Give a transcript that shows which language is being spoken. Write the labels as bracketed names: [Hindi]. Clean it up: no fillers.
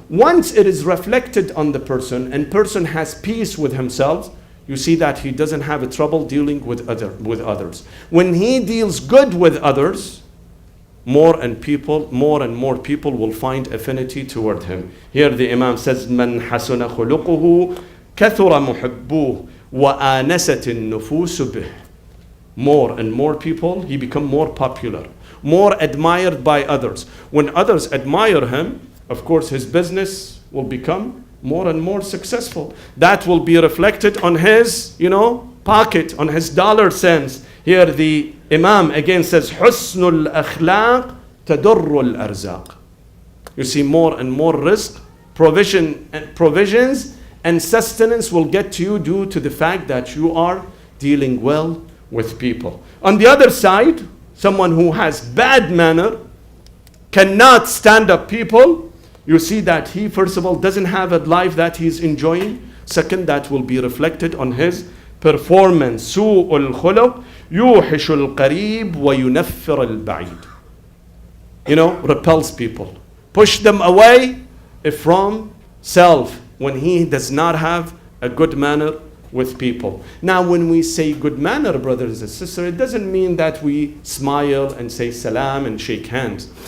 [English] Once it is reflected on the person and person has peace with himself, you see that he doesn't have a trouble dealing with others. When he deals good with others, more and more people will find affinity toward him. Here the Imam says, [Arabic] من حسن خلقه كثر محبوه وآنست النفوس به. [English] More and more people, he become more popular, more admired by others. When others admire him, of course his business will become more and more successful. That will be reflected on his, pocket, on his dollar cents. Here the Imam again says, [Arabic] حُسْنُ الْأَخْلَاقِ تَدُرُّ الْأَرْزَاقِ. [English] You see more and more risk, provisions and sustenance will get to you due to the fact that you are dealing well with people. On the other side, someone who has bad manner, cannot stand up people, you see that he first of all doesn't have a life that he's enjoying. Second, that will be reflected on his performance. [Arabic] سوء الخلق يوحش القريب وينفر البعيد. [English] Repels people, push them away from self when he does not have a good manner with people. Now when we say good manner, brothers and sisters, it doesn't mean that we smile and say salam and shake hands.